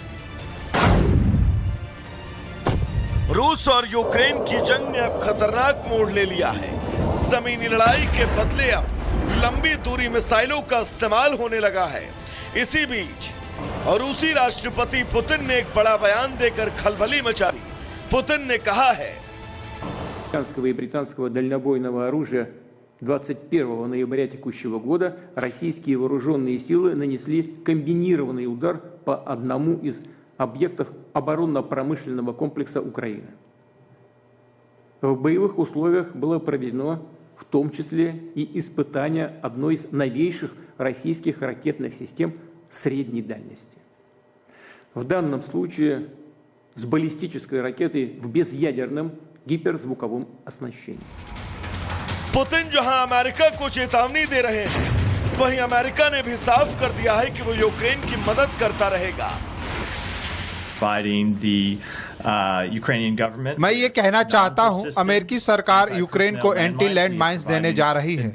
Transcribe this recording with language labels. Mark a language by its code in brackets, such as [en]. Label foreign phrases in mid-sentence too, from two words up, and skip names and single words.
[hi] रूस और यूक्रेन की जंग ने अब खतरनाक मोड़ ले लिया है। जमीनी लड़ाई के बदले अब लंबी दूरी मिसाइलों का इस्तेमाल होने लगा है। इसी बीच रूसी राष्ट्रपति पुतिन ने एक बड़ा बयान देकर खलबली मचा दी। पुतिन ने कहा है, [ru] американского и британского дальнобойного оружия 21 ноября текущего года российские вооруженные силы нанесли комбинированный удар по одному из объектов оборонно-промышленного комплекса Украины. В боевых условиях было проведено в том числе и испытание одной из новейших российских ракетных систем средней дальности. В данном случае с баллистической ракетой в безъядерном гиперзвуковом оснащении. [hi] पुतिन जहां अमेरिका को चेतावनी दे रहे हैं, वहीं अमेरिका ने भी साफ कर दिया है कि वो यूक्रेन की मदद करता रहेगा। मैं ये कहना चाहता हूँ, अमेरिकी सरकार यूक्रेन को [en] anti land mines [hi] देने जा रही है।